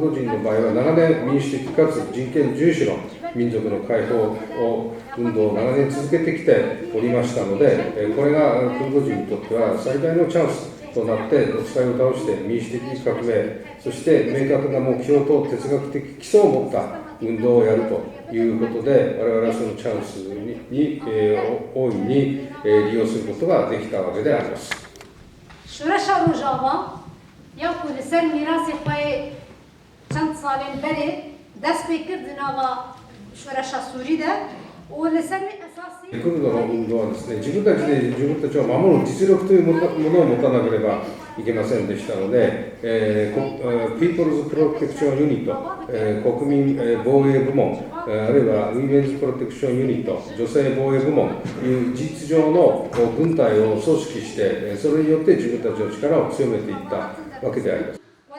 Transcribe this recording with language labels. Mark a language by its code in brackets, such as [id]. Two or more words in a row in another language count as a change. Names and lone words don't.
[ja] ド人の場合は長年民主的かつ人権重視の民族の解放運動を長年続けてきておりましたので、これがクルド人にとっては最大のチャンスとなって、独裁を倒して民主的革命、そして明確な目標と哲学的基礎を持った運動をやるということで、我々はそのチャンスに大いに利用することができたわけであります。 [ku] ياكو لسر ميراثي خوي چند سالين بري دست بكرد ناغا شورشا سوري ده ولسر اساسي [ja] クルドの運動はですね、自分たちで自分たちを守る実力というものを持たなければいけませんでしたので、People's Protection Unit、国民防衛部門、あるいは Women's Protection Unit、女性防衛部門という事実上の軍隊を組織して、それによって自分たちの力を強めていったわけであります。